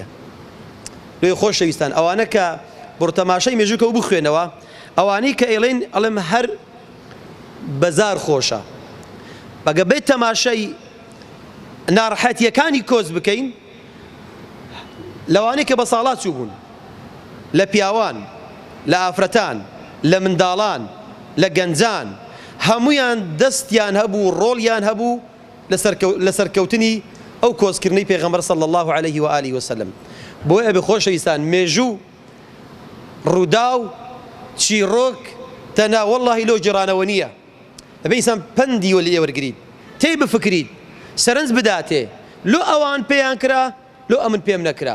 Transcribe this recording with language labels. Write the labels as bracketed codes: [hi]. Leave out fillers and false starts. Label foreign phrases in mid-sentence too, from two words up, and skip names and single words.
[ckb] لێ خۆشەویستان، ئەوانە کە بڕ تەماشای مێژووکە و بخوێنەوە، ئەوانەی کە ئێڵێن ئەڵێم هەر بەزار خۆشە، ئەگە بێت تەماشای ناڕەحەتیەکانی کۆز بکەین، لەوانەی کە بە ساڵات چوو بوون، لە پیاوان، لە ئافرەتان، لە منداڵان، لە گەنجان، هەمویان دەستیان هەبوو، ڕۆڵیان هەبوو لە سەرکەوتنی ئەو کۆچکردنەی پێغەمبەر [ar] صلی الله عليه وآله وسلم. [ckb] بۆیە ئەبێ خۆشەویستان مێژوو ڕوودا و چیرۆک تەنها وەڵڵاهی لەو جێرانەوە نییە. ئەبێ ئینسان پەندی وە لێ وەرگریت، تێی بفکریت، سەرنج بداتێ لۆ ئەوان پێیان کرا لۆ ئەمن پێم نەکرا.